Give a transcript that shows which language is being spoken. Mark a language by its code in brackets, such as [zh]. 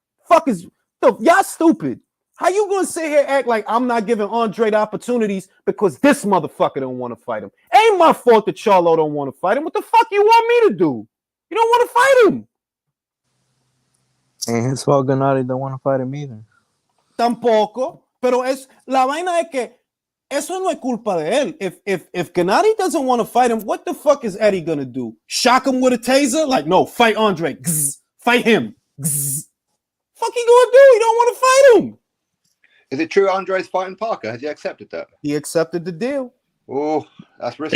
[en] Y'all stupid. How you gonna sit here and act like I'm not giving Andre the opportunities because this motherfucker don't want to fight him? Ain't my fault that Charlo don't want to fight him. What the fuck you want me to do? You don't want to fight him. Ain't his fault Gennady don't want to fight him either. [es] Tampoco. Pero la vaina es que eso no es culpa de él. [en] If Gennady doesn't want to fight him, what the fuck is Eddie gonna do? Shock him with a taser? Like, no, fight Andre. Gz, fight him. Gz. Fuck he gonna do? He don't want to fight him. Is it true Andre's fighting Parker? Has he accepted that? He accepted the deal. Oh, that's risky.